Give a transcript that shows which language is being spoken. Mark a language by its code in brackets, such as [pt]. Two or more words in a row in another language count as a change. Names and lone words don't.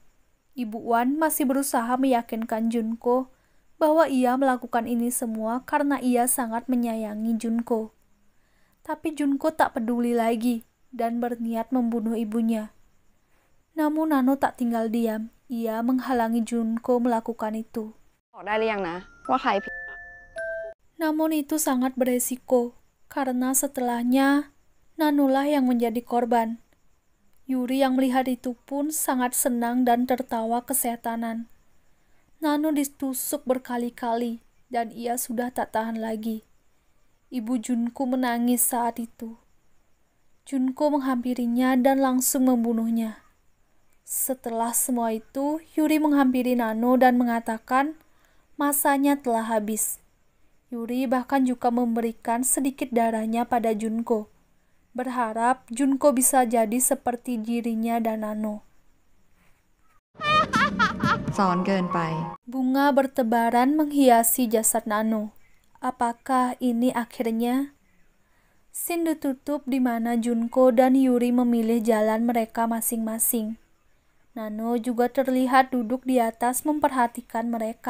[id] Ibu Wan masih berusaha meyakinkan Junko bahwa ia melakukan ini semua karena ia sangat menyayangi Junko. Tapi Junko tak peduli lagi dan berniat membunuh ibunya. Namun Nano tak tinggal diam. Ia menghalangi Junko melakukan itu. [th] บอกได้หรือยังนะว่าใครผิด [id] Namun itu sangat beresiko, karena setelahnya Nanolah yang menjadi korban. Yuri yang melihat itu pun sangat senang dan tertawa kesehatanan. Nano ditusuk berkali-kali dan ia sudah tak tahan lagi. Ibu Junko menangis saat itu. Junko menghampirinya dan langsung membunuhnya. Setelah semua itu, Yuri menghampiri Nano dan mengatakan masanya telah habis. Yuri bahkan juga memberikan sedikit darahnya pada Junko, berharap Junko bisa jadi seperti dirinya dan Nano. [th] สอนเกินไป [id] Bunga bertebaran menghiasi jasad Nano. Apakah ini akhirnya? Scene ditutup di mana Junko dan Yuri memilih jalan mereka masing-masing. Nano juga terlihat duduk di atas memperhatikan mereka.